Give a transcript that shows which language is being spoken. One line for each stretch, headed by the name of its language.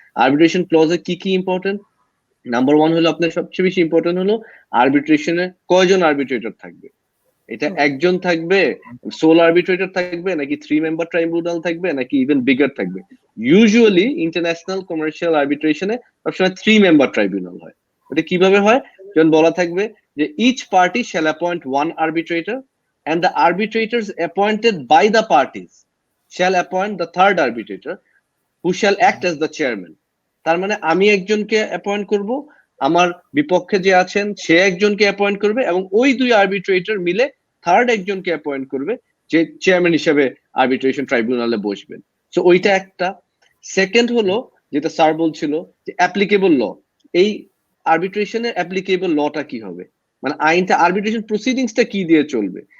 Bangla: Arbitration ক্লজে কি কি important? Number one হলো আপনার সবচেয়ে বেশি ইম্পর্টেন্ট হলো আরবিট্রেশনে কয়জন আরবিট্রেটর থাকবে। এটা একজন থাকবে সোল আরবিট্রেটর থাকবে, নাকি 3 মেম্বার ট্রাইব্যুনাল থাকবে, নাকি ইভেন বিগার থাকবে? ইউজুয়ালি ইন্টারন্যাশনাল কমার্শিয়াল আরবিট্রেশনে সবসময় 3 মেম্বার ট্রাইব্যুনাল হয়। ওটা কিভাবে হয়? যেমন বলা থাকবে যে
English: Each party shall appoint 1 arbitrator and the arbitrators appointed by the parties shall appoint the 3rd arbitrator who shall act as the chairman.
Bangla: তার মানে আমি একজনকে অ্যাপয়েন্ট করব, আমার বিপক্ষে যে আছেন সে একজনকে অ্যাপয়েন্ট করবে, এবং ওই 2 আরবিট্রেটর মিলে 3rd একজনকে অ্যাপয়েন্ট করবে যে চেয়ারম্যান হিসেবে আরবিট্রেশন ট্রাইব্যুনালে বসবেন। সো ওইটা একটা। সেকেন্ড হলো যেটা স্যার বলছিল যে অ্যাপ্লিকেবল ল, এই আরবিট্রেশনের অ্যাপ্লিকেবল লটা কি হবে, মানে আইনটা আরবিট্রেশন প্রসিডিংসটা কি দিয়ে চলবে।